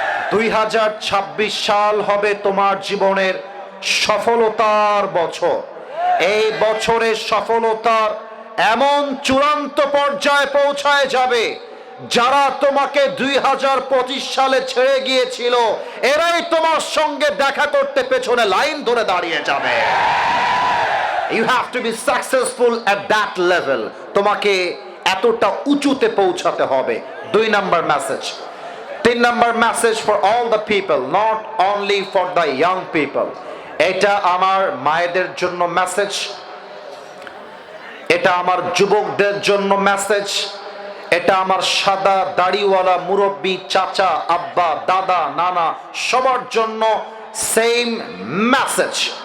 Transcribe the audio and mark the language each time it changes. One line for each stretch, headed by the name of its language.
Bangla: 2026 সাল হবে তোমার জীবনের সফলতার বছর। এই বছরের সফলতার এমন চূড়ান্ত পর্যায়ে পৌঁছায় যাবে, যারা তোমাকে 2025 সালে ছেড়ে গিয়েছিল এরাই তোমার সঙ্গে দেখা করতে পেছনে লাইন ধরে দাঁড়িয়ে যাবে।
English: You have to be successful at that level.
Bangla: তোমাকে এতটা উঁচুতে পৌঁছাতে হবে। 2 number message.
English: 3 number message for all the people, not only for the young people.
Bangla: এটা আমার মায়েদের জন্য মেসেজ, এটা আমার যুবকদের জন্য মেসেজ, এটা আমার সাদা দাড়িওয়ালা মুরব্বী চাচা, আব্বা, দাদা, নানা সবার জন্য সেম মেসেজ।